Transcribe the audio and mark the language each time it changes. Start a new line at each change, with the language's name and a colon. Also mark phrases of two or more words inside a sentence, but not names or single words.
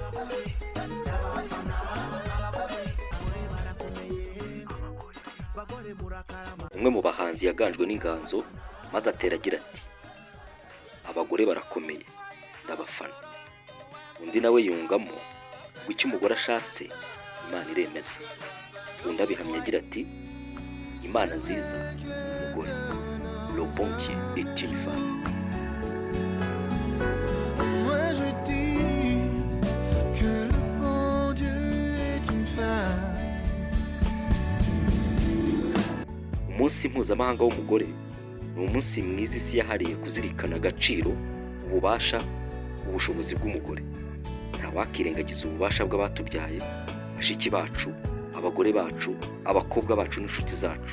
Kinyarwanda: umwe mu bahanzi yaganjwe n'inganzo maze atera agira ati abagore barakomeye ndabafana. Undi nawe yungamo ngo icyo umugore ashatse Imana iremeza. Undi abihamya agira ati Imana nziza umugore
French: le bon Dieu est une femme. Moi je dis que le bon Dieu est une femme.
Kinyarwanda: Umunsi mpuzamahanga w'umugore ni umunsi mwiza isi yahariye kuzirikana agaciro, ububasha, ubushobozi bw'umugore. Ntawakirengagiza ububasha bw'abatubyaye, bashiki bacu, abagore bacu, abakobwa bacu n'inshuti zacu.